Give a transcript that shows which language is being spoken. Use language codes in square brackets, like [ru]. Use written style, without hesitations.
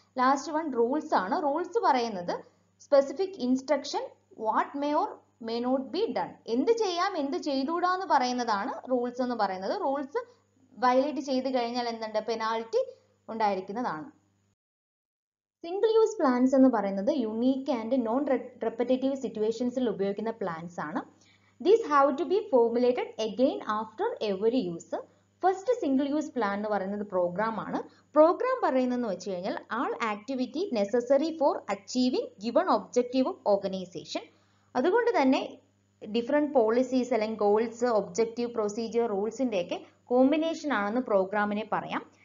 [ml] Last one rules ആണ്. Rules പറയുന്നത് [en] specific instruction what may or may not be done, [ml] എന്ത് ചെയ്യാം എന്ത് ചെയ്തുകൂടാ എന്ന് പറയുന്നതാണ് റൂൾസ് എന്ന് പറയുന്നത്. റൂൾസ് വയലേറ്റ് ചെയ്ത് കഴിഞ്ഞാൽ എന്തുണ്ട്? പെനാൽറ്റി ഉണ്ടായിരിക്കുന്നതാണ്. സിംഗിൾ യൂസ് പ്ലാൻസ് എന്ന് പറയുന്നത് യുണീക്ക് ആൻഡ് നോൺ റെപ്പറ്റേറ്റീവ് സിറ്റുവേഷൻസിൽ ഉപയോഗിക്കുന്ന പ്ലാൻസ് ആണ്. [en] These have to be formulated again after every use. [ml] First single use plan എന്ന് പറയുന്നത് പ്രോഗ്രാം ആണ്. പ്രോഗ്രാം പറയുന്നതെന്ന് വെച്ച് കഴിഞ്ഞാൽ [en] All activity necessary for achieving given objective of organisation. [ml] അതുകൊണ്ട് തന്നെ ഡിഫറെൻറ്റ് പോളിസീസ് അല്ലെങ്കിൽ ഗോൾസ്, ഒബ്ജക്റ്റീവ്, പ്രൊസീജിയർ, റൂൾസിൻ്റെയൊക്കെ കോമ്പിനേഷൻ ആണെന്ന് പ്രോഗ്രാമിനെ പറയാം.